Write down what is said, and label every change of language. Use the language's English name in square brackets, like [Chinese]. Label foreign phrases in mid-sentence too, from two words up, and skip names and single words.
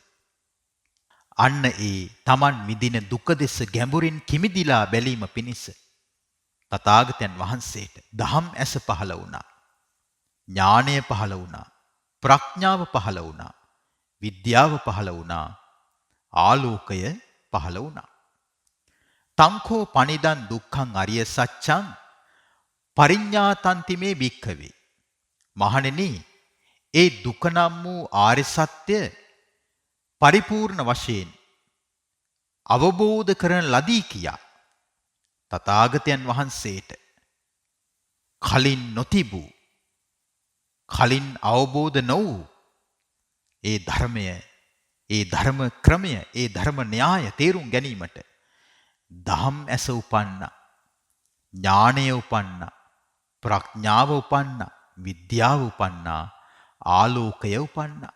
[Sinhala] අන්න ඒ Taman විඳින දුක දෙස ගැඹුරින් කිමිදිලා බැලීම පිණිස තථාගතයන් වහන්සේට දහම් ඇස පහළ වුණා. ඥානය පහළ වුණා. ප්‍රඥාව පහළ වුණා. විද්‍යාව පහළ වුණා. ආලෝකය පහළ වුණා. [Pali] තංකෝ පනිදන් දුක්ඛං අරිය සත්‍යං පරිඤ්ඤාතන්ති මේ භික්ඛවේ. [Sinhala] මහණෙනි, ඒ දුක නම් වූ ආර්ය සත්‍ය පරිපූර්ණ වශයෙන් අවබෝධ කරන ලදී කියා තථාගතයන් වහන්සේට කලින් නොතිබූ, කලින් අවබෝධ නොවූ ඒ ධර්මය, ඒ ධර්ම ක්‍රමය, ඒ ධර්ම න්‍යාය තේරුම් ගැනීමට දහම් ඇස උපන්නා, ඥානය උපන්නා, ප්‍රඥාව උපන්නා, විද්‍යාව උපන්නා, ආලෝකය උපන්නා.